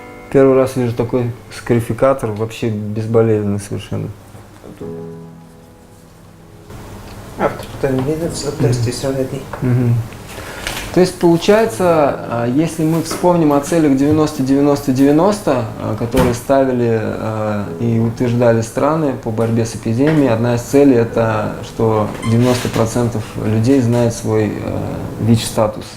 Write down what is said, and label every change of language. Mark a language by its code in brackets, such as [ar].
[ru] Первый раз вижу такой скарификатор, вообще безболезненный совершенно. [en] After 10 minutes, the test is ready. [ru] То есть получается, если мы вспомним о целях 90-90-90, которые ставили и утверждали страны по борьбе с эпидемией, одна из целей это, что 90% людей знают свой ВИЧ-статус.